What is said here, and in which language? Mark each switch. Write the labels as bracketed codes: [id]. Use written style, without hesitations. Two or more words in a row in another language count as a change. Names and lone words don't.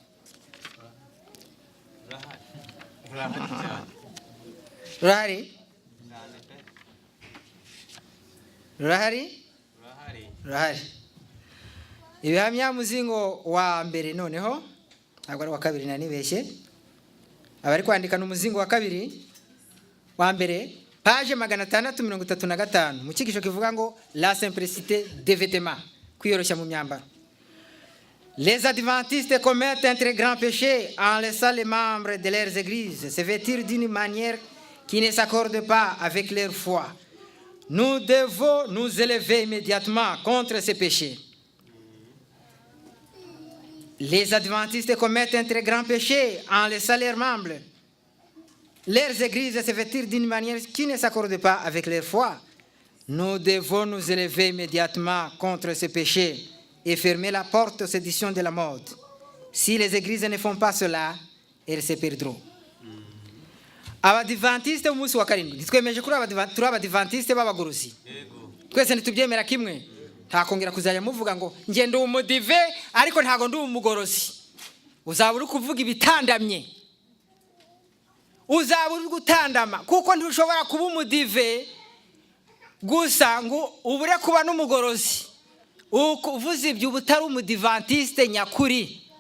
[rw] Rahari ibihamya muzingo wa mbere noneho ntabwo ari wa kabiri nanibeshye abari kwandika n'umuzingo wa kabiri wa mbere page 635 mu kigisho kivuga ngo [fr] la simplicité des vêtements [rw] kwiyoroshya mu myambaro. [fr] Les adventistes commettent un très grand péché en laissant les membres de leurs églises se vêtir d'une manière qui ne s'accorde pas avec leur foi. Nous devons nous élever immédiatement contre ces péchés. Les adventistes commettent un très grand péché en laissant leurs membres, leurs églises se vêtir d'une manière qui ne s'accorde pas avec leur foi. Nous devons nous élever immédiatement contre ces péchés et fermer la porte aux séditions de la mode. Si les églises ne font pas cela, elles se perdront. [rw] Abadivantiste umunsi wa karindwi nitwemeje kuri abadivantiste b'abagorozi twese ntitubyemera kimwe ntakongera kuzajya muvuga ngo nge ndi umudive ariko ntago ndi umugorozi uzaba uri kuvuga ibitandamye uzaba uri gutandama kuko ntushobora kuba umudive gusa ngo ubure kuba n'umugorozi uvuze ibyo ubutari umudivantiste nyakuri